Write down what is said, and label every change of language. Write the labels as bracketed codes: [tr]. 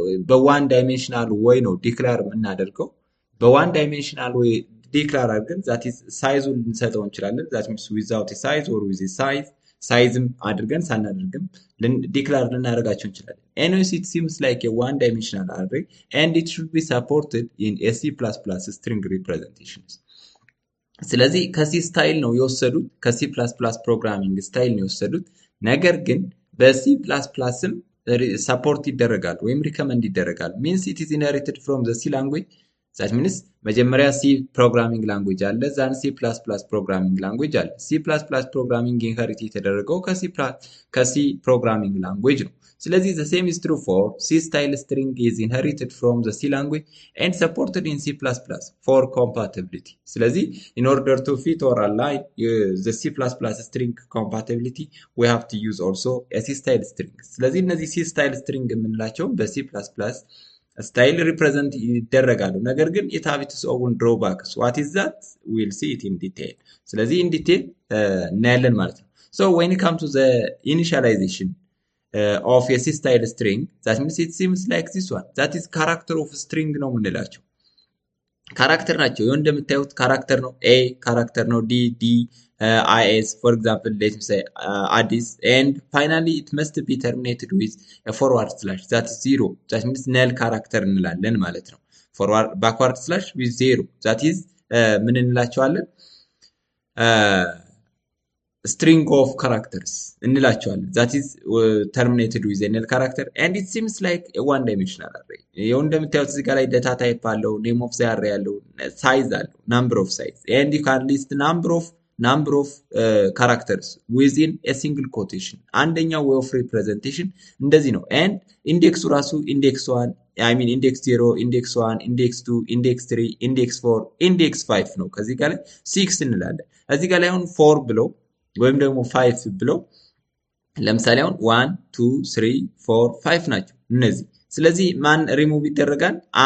[am] በone-dimensional way ነው ዲክላር የምናደርገው። በone-dimensional way ዲክላር አድርገን [en] that is [am] ሳይዙን ልንሰጠው እንችላለን። [en] that means without a size or with a size [am] ሳይዝም አድርገን ሳናደርግም ዲክላር ልናደርጋቸው እንችላለን። [en] anyways it seems like a one dimensional array and it should be supported in a C++ string representations. [am] ስለዚህ ከሲ ስታይል ነው የወሰዱት፣ ከሲ ++ ፕሮግራሚንግ ስታይል ነው የወሰዱት። ነገር ግን በሲ ++ም ሰፖርት ይደረጋል ወይም ሪከመንድ ይደረጋል። [en] means it is inherited from the C language. [am] that means መጀመሪያ C ፕሮግራሚንግ ላንጉዌጅ አለ፣ ዛን C++ ፕሮግራሚንግ ላንጉዌጅ አለ። C++ ፕሮግራሚንግ ኢንሄሪት የተደረገው ከሲ ፕሮግራሚንግ ላንጉዌጅ ነው። ስለዚህ [en] the same is true for C style string is inherited from the C language and supported in C++ for compatibility. ስለዚህ in order to fit or align the C++ string compatibility we have to use also a C style string. [am] ስለዚህ እነዚህ C style string የምንላቸው በC++ ስታይል ሪፕሬዘንት ይደረጋሉ። ነገር ግን [en] it have its own drawbacks. What is that? We'll see it in detail. ስለዚህ in detail [am] እናያለን ማለት ነው። [en] So when it comes to the initialization of a C style string, that means it seems like this one. That is character of string [am] ነው የምንላቸው። ካራክተር ናቸው። ይሄው እንደምታዩት ካራክተር ነው። [en] A ካራክተር ነው። D is, for example, let me say Addis, and finally it must be terminated with a forward slash, that is 0. that means null character [am] እንላለን ማለት ነው። [en] backward slash with 0, that is [am] ምን እንላቸዋለን? [en] string of characters [am] እንላቸዋለን። [en] that is terminated with a null character and it seems like a one dimensional array. [am] ይሄው እንደምታዩት እዚህ ጋር ላይ [en] data type አለው፣ name of the array አለው፣ size አለው፣ number of size, and you can list number of characters within a single quotation. [am] አንደኛው way of representation እንደዚህ ነው። and ኢንዴክሱ ራሱ index 1 index 0 index 1 index 2 index 3 index 4 index 5 ነው። ከዚህ ጋር ላይ 6 እንላለን። እዚህ ጋር ላይ አሁን 4 ብለው ወይም ደግሞ 5 ብለው ለምሳሌ አሁን 1 2 3 4 5 ናቸው እነዚህ። ስለዚህ ማን ሪሙቭ ይደረጋል?